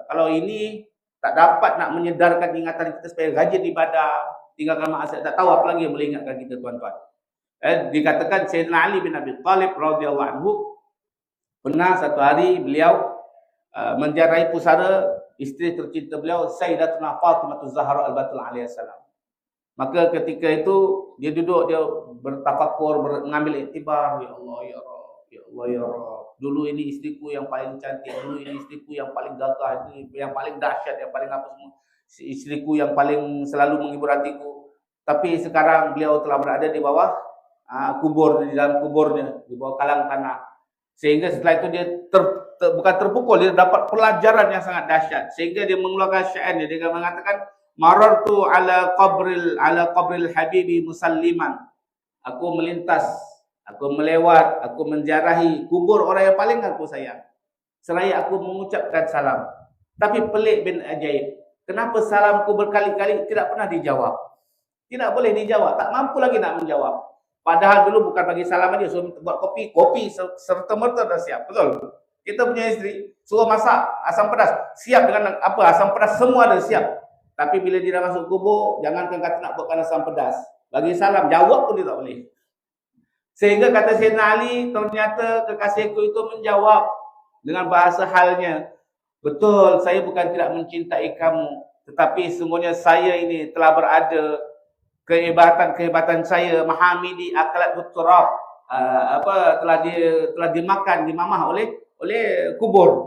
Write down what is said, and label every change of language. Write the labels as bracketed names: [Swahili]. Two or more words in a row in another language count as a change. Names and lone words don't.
[Malay] Kalau ini tak dapat nak menyedarkan ingatan kita supaya rajin ibadah, tinggalkan maksiat, tak tahu apa lagi yang boleh ingatkan kita tuan-tuan. Dikatakan Sayyidina Ali bin Abi Thalib [Arabic] رضي الله عنه, [Malay] pernah satu hari beliau menziarahi pusara isteri tercinta beliau, Sayyidatuna Fatimah Zahra al-Batul [Arabic] عليه السلام. [Malay] Maka ketika itu dia duduk, dia bertafakur, mengambil iktibar, [Arabic] يا الله يا رب, يا الله يا رب. [Indonesian] Dulu ini istriku yang paling cantik, dulu ini istriku yang paling gagah, yang paling dahsyat, yang paling apa semua. Istriku yang paling selalu menghibur hatiku. Tapi sekarang beliau telah berada di bawah kubur, di dalam kuburnya, di bawah kalang tanah. Sehingga setelah itu dia bukan terpukul, dia dapat pelajaran yang sangat dahsyat. Sehingga dia mengeluarkan syairnya, dia mengatakan, [Arabic] مررت على قبر الحبيب مسلما. [Indonesian] Aku melintas, aku melewat, aku menziarahi kubur orang yang paling aku sayang. [Malay] Seraya aku mengucapkan salam. Tapi pelik bin ajaib, kenapa salamku berkali-kali tidak pernah dijawab? Tidak boleh dijawab, tak mampu lagi nak menjawab. Padahal dulu bukan bagi salam aja, suruh buat kopi serta-merta dah siap. Betul? Kita punya isteri suruh masak asam pedas, siap dengan apa? Asam pedas semua ada siap. Tapi bila dia dah masuk kubur, jangankan kata nak buatkan asam pedas. Bagi salam, jawab pun dia tak boleh. Sehingga kata Sayyidina Ali, ternyata kekasihku itu menjawab dengan bahasa halnya. Betul, saya bukan tidak mencintai kamu, tetapi sungguhnya saya ini telah berada, kehebatan saya, [Arabic] محامدي أكلت التراب, [Malay] telah dimakan, dimamah oleh kubur.